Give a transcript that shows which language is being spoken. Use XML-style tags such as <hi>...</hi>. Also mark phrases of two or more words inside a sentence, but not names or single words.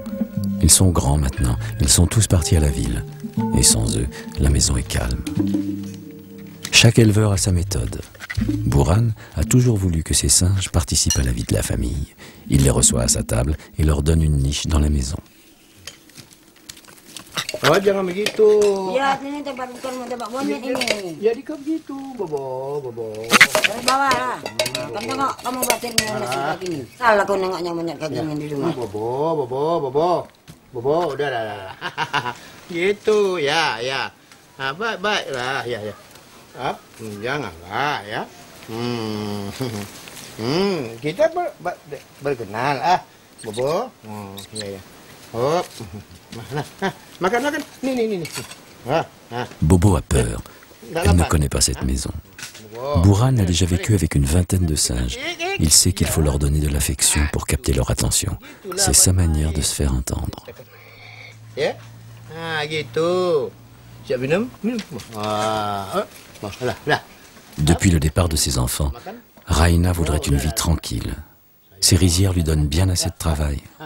<fr>Ils sont grands maintenant, ils sont tous partis à la ville. Et sans eux, la maison est calme. Chaque éleveur a sa méthode. Buran a toujours voulu que ses singes participent à la vie de la famille. Il les reçoit à sa table et leur donne une niche dans la maison.</fr> <id>Oh, jangan begitu. Ya, ini tempat bukan tempat monyet ini. Jadi kau begitu, Bobo. Dari bawah lah. Kan tengok kamu batin monyet kayak gini. Salah kau nengoknya monyet kayak gini di rumah. Bobo, udah. Gitu, ya. Baiklah, ya. Janganlah, ya. Kita berkenal, Bobo. Ya. Hop. Makan. Nih.</id> <fr>Bobo a peur. Elle ne connaît pas cette maison. Buran a déjà vécu avec une vingtaine de singes. Il sait qu'il faut leur donner de l'affection pour capter leur attention. C'est sa manière de se faire entendre.</fr> <id>Ya? Gitu. Siap minum? Lah.</id> <fr>Depuis le départ de ses enfants, Raina voudrait une vie tranquille. Ses rizières lui donnent bien assez de travail.</fr>